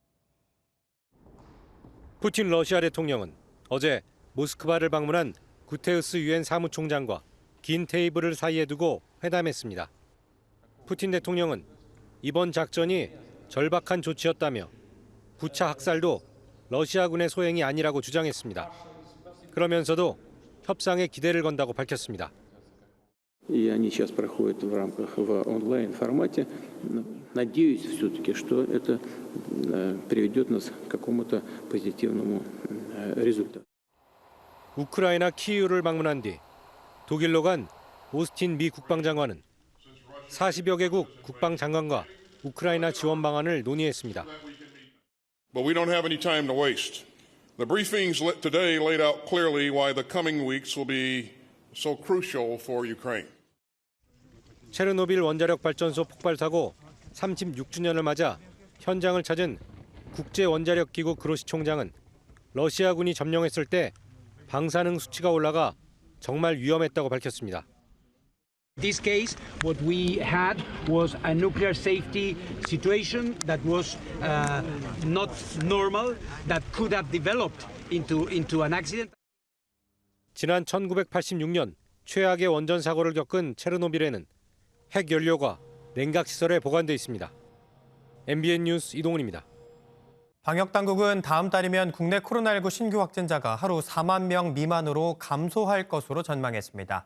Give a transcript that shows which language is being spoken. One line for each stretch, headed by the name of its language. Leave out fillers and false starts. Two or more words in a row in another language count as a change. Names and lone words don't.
Korean: 푸틴 러시아 대통령은 어제 모스크바를 방문한 구테우스 유엔 사무총장과 긴 테이블을 사이에 두고 회담했습니다. 푸틴 대통령은 이번 작전이 절박한 조치였다며 부차 학살도 러시아군의 소행이 아니라고 주장했습니다. 그러면서도 협상에 기대를 건다고 밝혔습니다.
Russian: И они сейчас проходят в рамках в онлайн-формате. Надеюсь все-таки, что это приведет нас к какому-то позитивному результату.
Korean: 우크라이나 키이우를 방문한 뒤 독일로 간 오스틴 미 국방장관은 40여 개국 국방장관과 우크라이나 지원 방안을 논의했습니다.
English: But we don't have any time to waste. The briefings today laid out clearly why the coming weeks will be so crucial for Ukraine.
Korean: 체르노빌 원자력 발전소 폭발 사고 36주년을 맞아 현장을 찾은 국제원자력기구 그로시 총장은 러시아군이 점령했을 때 방사능 수치가 올라가 정말 위험했다고 밝혔습니다.
English: This case, what we had was a nuclear safety situation that was not normal, that could have developed into an accident.
Korean: 지난 1986년 최악의 원전 사고를 겪은 체르노빌에는 핵 연료가 냉각 시설에 보관돼 있습니다. MBN 뉴스 이동훈입니다. 방역 당국은 다음 달이면 국내 코로나19 신규 확진자가 하루 4만 명 미만으로 감소할 것으로 전망했습니다.